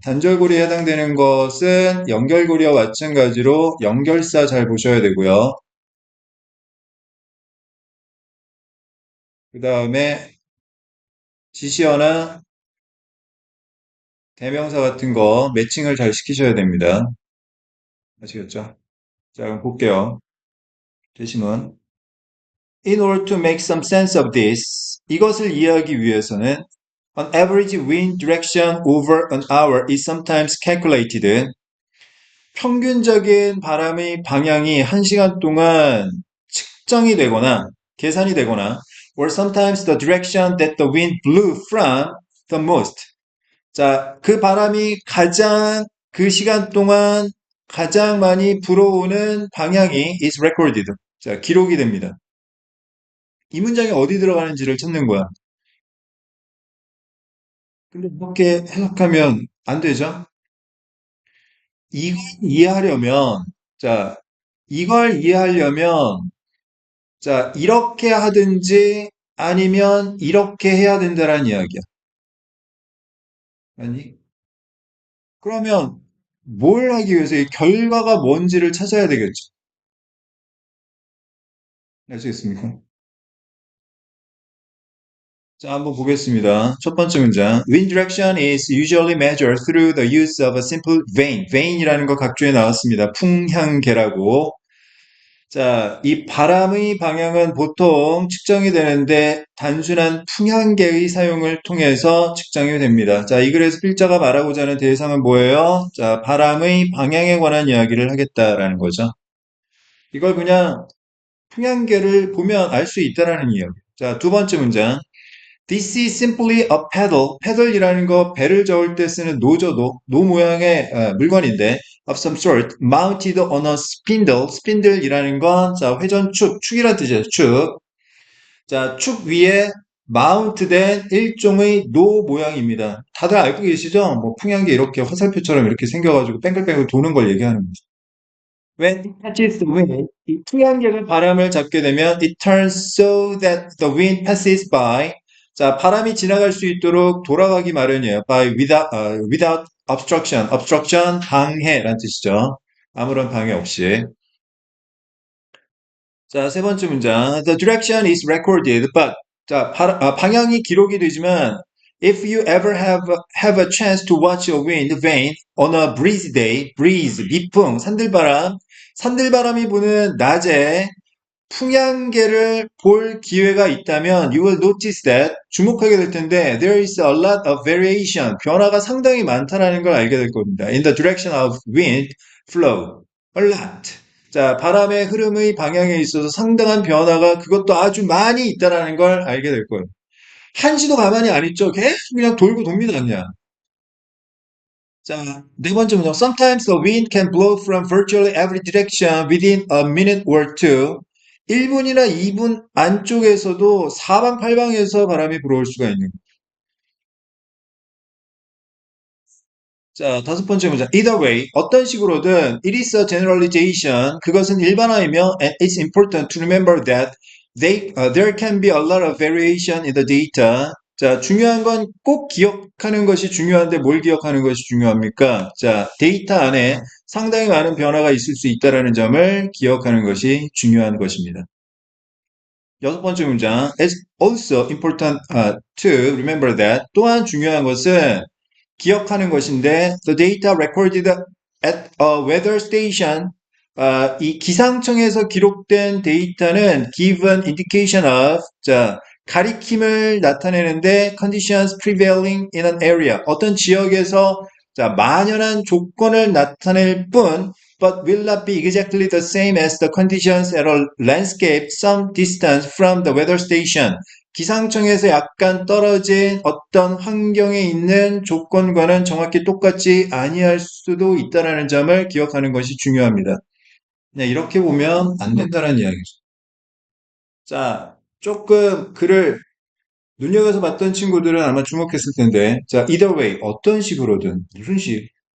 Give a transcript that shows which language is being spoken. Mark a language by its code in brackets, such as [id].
[ko] 단절고리에 해당되는 것은 연결고리와 마찬가지로 연결사 잘 보셔야 되고요. 그 다음에 지시어나 대명사 같은 거 매칭을 잘 시키셔야 됩니다. 아시겠죠? 자, 그럼 볼게요. 대신은 [en] In order to make some sense of this, [ko] 이것을 이해하기 위해서는 [en] An average wind direction over an hour is sometimes calculated. [ko] 평균적인 바람의 방향이 1시간 동안 측정이 되거나 계산이 되거나 [en] or sometimes the direction that the wind blew from the most. [ko] 자, 그 바람이 가장 그 시간 동안 가장 많이 불어오는 방향이 [en] is recorded. [ko] 자, 기록이 됩니다. 이 문장이 어디 들어가는지를 찾는 거야. 근데 이렇게 해석하면 안 되죠? 이걸 이해하려면, 자, 이걸 이해하려면, 자, 이렇게 하든지 아니면 이렇게 해야 된다는 이야기야. 아니? 그러면 뭘 하기 위해서 이 결과가 뭔지를 찾아야 되겠죠. 아시겠습니까? 자, 한번 보겠습니다. 첫 번째 문장. [en] Wind direction is usually measured through the use of a simple vane. [ko] vane이라는 거 각주에 나왔습니다. 풍향계라고. 자, 이 바람의 방향은 보통 측정이 되는데 단순한 풍향계의 사용을 통해서 측정이 됩니다. 자, 이 글에서 필자가 말하고자 하는 대상은 뭐예요? 자, 바람의 방향에 관한 이야기를 하겠다라는 거죠. 이걸 그냥 풍향계를 보면 알 수 있다라는 이야기. 자, 두 번째 문장. [en] This is simply a paddle. [ko] paddle이라는 거 배를 저을 때 쓰는 노저도, 노 모양의 물건인데 [en] of some sort mounted on a spindle. [ko] spindle이라는 건 자, 회전축, 축이란 뜻이에요. 축. 자, 축 위에 마운트된 일종의 노 모양입니다. 다들 알고 계시죠? 뭐 풍향계 이렇게 화살표처럼 이렇게 생겨가지고 뺑글뺑글 도는 걸 얘기하는 거죠. [en] When it catches the wind, [ko] 이 풍향계가 바람을 잡게 되면 [en] it turns so that the wind passes by. [ko] 자, 바람이 지나갈 수 있도록 돌아가기 마련이에요. [en] By without obstruction. [ko] obstruction 방해란 뜻이죠. 아무런 방해 없이. 자, 세 번째 문장. [en] The direction is recorded, but [ko] 자, 방향이 기록이 되지만 [en] if you ever have a chance to watch a wind vane on a breezy day, breeze, [ko] 미풍, 산들바람이 부는 낮에 풍향계를 볼 기회가 있다면 [en] you will notice that [ko] 주목하게 될 텐데 [en] there is a lot of variation [ko] 변화가 상당히 많다는 걸 알게 될 겁니다. [en] In the direction of wind flow a lot [ko] 자 바람의 흐름의 방향에 있어서 상당한 변화가 그것도 아주 많이 있다는 걸 알게 될 거예요. 한시도 가만히 안 있죠. 계속 그냥 돌고 돕니다 그냥. 자, 네 번째 문장. [en] Sometimes the wind can blow from virtually every direction within a minute or two. [ko] 1분이나 2분 안쪽에서도 사방팔방에서 바람이 불어올 수가 있는. 자, 다섯 번째 문장. [en] Either way, [ko] 어떤 식으로든 [en] it is a generalization. [ko] 그것은 일반화이며 [en] and it's important to remember that there can be a lot of variation in the data. [ko] 자, 중요한 건 꼭 기억하는 것이 중요한데 뭘 기억하는 것이 중요합니까? 자, 데이터 안에 상당히 많은 변화가 있을 수 있다는 점을 기억하는 것이 중요한 것입니다. 여섯 번째 문장. [en] It's also important to remember that [ko] 또한 중요한 것은 기억하는 것인데 [en] the data recorded at a weather station [ko] 이 기상청에서 기록된 데이터는 [en] give an indication of [ko] 자 가리킴을 나타내는데 [en] conditions prevailing in an area [ko] 어떤 지역에서 자 만연한 조건을 나타낼 뿐 [en] but will not be exactly the same as the conditions at a landscape some distance from the weather station. [ko] 기상청에서 약간 떨어진 어떤 환경에 있는 조건과는 정확히 똑같지 아니할 수도 있다는 점을 기억하는 것이 중요합니다. 네, 이렇게 보면 안 된다는 이야기죠. 자, 조금 글을 눈여겨서 봤던 친구들은 아마 주목했을 텐데, 자, either way, 어떤 식으로든, 무슨 식?